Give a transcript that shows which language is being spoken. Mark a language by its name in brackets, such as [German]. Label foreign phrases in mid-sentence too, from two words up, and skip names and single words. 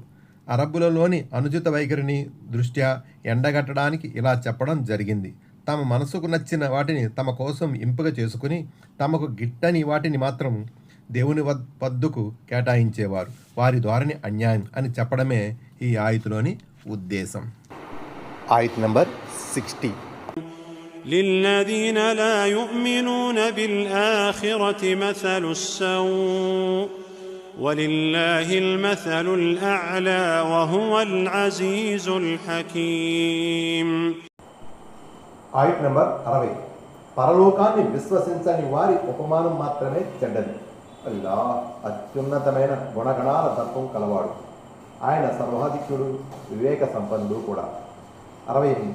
[Telugu] అరబ్బులలోని అనుచిత వైఖరిని దృష్ట్యా ఎండగట్టడానికి ఇలా చెప్పడం జరిగింది. తమ మనసుకు నచ్చిన వాటిని తమ కోసం ఎంపిక చేసుకుని తమకు గిట్టని వాటిని మాత్రం దేవుని వద్దకు కేటాయించేవారు. వారి ధోరణి అన్యాయం అని చెప్పడమే ఈ ఆయతులోని ఉద్దేశం. Ayat number 60. [Arabic] للذين لا يؤمنون بالآخرة مثل السوء ولله المثل الأعلى وهو العزيز الحكيم. [Telugu] ఆయత్ నంబర్ 60. పరలోకాన్ని విశ్వసించని వారి ఉపమానం మాత్రమే చెడ్డది. అల్లా అత్యున్నతమైన గుణగణాల తత్వం కలవాడు. ఆయన సర్వాధిక్యుడు, వివేక సంపన్నుడు కూడా. 61.